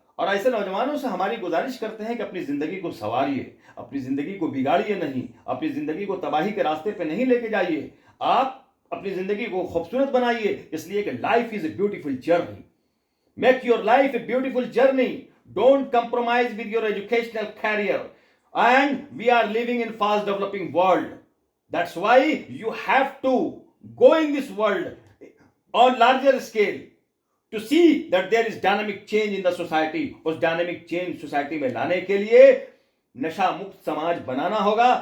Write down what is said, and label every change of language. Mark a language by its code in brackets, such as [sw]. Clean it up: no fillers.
[ur] اور ایسے نوجوانوں سے ہماری گزارش کرتے ہیں کہ اپنی زندگی کو سنواریے, اپنی زندگی کو بگاڑیے نہیں, اپنی زندگی کو تباہی کے راستے پہ نہیں لے کے جائیے. آپ اپنی زندگی کو خوبصورت بنائیے, اس لیے کہ [en] Life is a beautiful journey. Make your life a beautiful journey. Don't compromise with your educational career. And we are living in fast developing world. That's why you have to go in this world on larger scale to see that there is dynamic change in the society. [ur] اس dynamic change society میں لانے کے لیے نشہ مکت سماج بنانا ہوگا.